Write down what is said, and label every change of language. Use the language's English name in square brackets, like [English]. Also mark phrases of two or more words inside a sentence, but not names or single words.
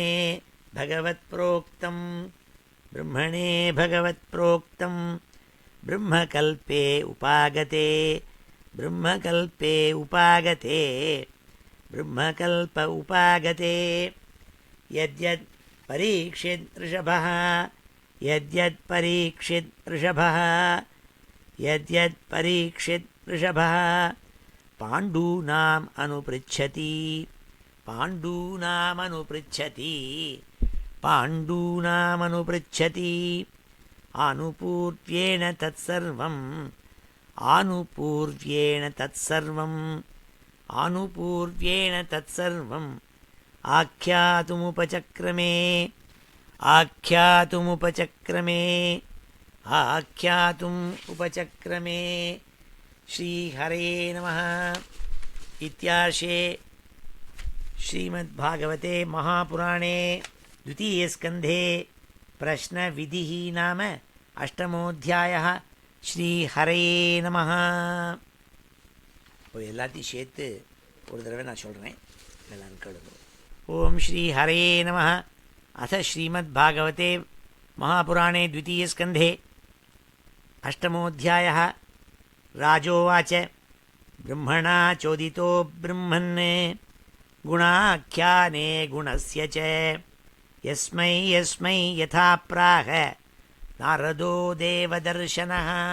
[Sanskrit] भगवत् प्रोक्तं ब्रह्मणे भगवत् प्रोक्तं ब्रह्मकल्पे उपागते ब्रह्मकल्पे उपागते ब्रह्मकल्प उपागते यद्यत् परीक्षित् ऋषभः यद्यत् परीक्षित् ऋषभः यद्यत् परीक्षित् ऋषभः पाण्डूनाम् अनुपृच्छति पाण्डूनाम् अनुपृच्छति पाण्डूनामनुपृच्छति आनुपूर्व्येण तत्सर्वम् आनुपूर्व्येण तत्सर्वम् आनुपूर्व्येण तत्सर्वम् आख्यातुमुपचक्रमे आख्यातुमुपचक्रमे आख्यातुम् उपचक्रमे श्रीहरे नमः। इत्यार्षे श्रीमद्भागवते महापुराणे द्वितीयस्कन्धे प्रश्नविधिः नाम अष्टमोऽध्यायः। श्रीहरे நமஹ. [Tamil] இப்போ எல்லாத்தையும் சேர்த்து ஒரு தடவை நான் சொல்கிறேன், எல்லாரும் கேளுங்க. [Sanskrit] ॐ श्री हरे नमः। अथ श्रीमद्भागवते महापुराणे द्वितीयस्कन्धे अष्टमोऽध्यायः। राजोवाच ब्रह्मणा चोदितो ब्रह्मन् गुणाख्याने गुणस्य च यस्मै यस्मै यथा प्राह नारदो देवदर्शनः